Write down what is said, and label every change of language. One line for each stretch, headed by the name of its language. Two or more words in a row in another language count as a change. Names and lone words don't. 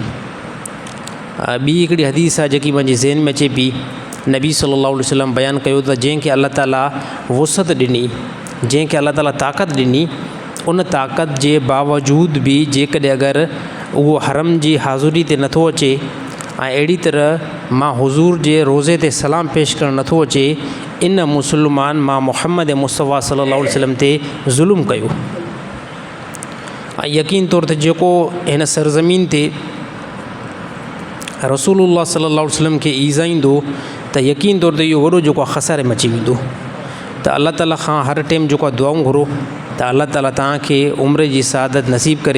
Sindhi: ॿी हिकिड़ी हदीस आहे जेकी मुंहिंजे ज़हन में अचे पई, नबी
Arabic: صلى الله عليه وسلم
Sindhi: बयानु कयो त जंहिंखे अल्लाह ताला वुसअत ॾिनी, जंहिंखे अल्लाह ताला ताक़त ॾिनी, उन ताक़त जे बावजूद बि जेकॾहिं अगरि उहो हरम जी हाज़ुरी ते नथो अचे ऐं अहिड़ी तरह मां हुज़ूर जे रोज़े ते सलाम पेश करणु नथो अचे, इन मुस्लमान मां मुहम्मद मुस्तफ़ा
Arabic: صلى الله عليه وسلم
Sindhi: ते ज़ुल्म कयो। ऐं यकीन तौर ते जेको हिन सरज़मीन ते रसूलुल्लाह
Arabic: صلى الله عليه وسلم
Sindhi: खे ईज़ाईंदो त यकीन तौर ते इहो वॾो जेको आहे ख़सारे में अची वेंदो। त अल्लाह ताला खां हर टाइम जेको आहे दुआऊं घुरो त अल्लाह ताला तव्हांखे उमिरि जी सआदत नसीब करे।